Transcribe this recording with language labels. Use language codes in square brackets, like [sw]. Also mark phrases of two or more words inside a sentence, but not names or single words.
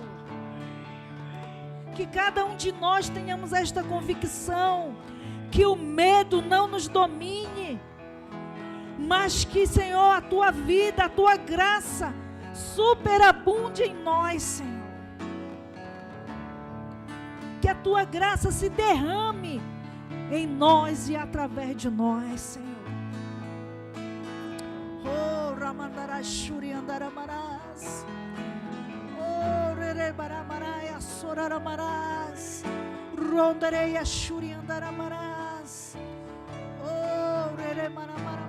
[pt] Que cada um de nós tenhamos esta convicção, que o medo não nos domine, mas que, Senhor, a Tua vida, a Tua graça superabunde em nós, Senhor. Que a Tua graça se derrame em nós e através de nós, Senhor. Oh, Ramandarashuri Andaramarás. Oh, Rerebaramaraya Soraramarás. Rondareia Shuri Andaramarás. Oh, Reremanamás.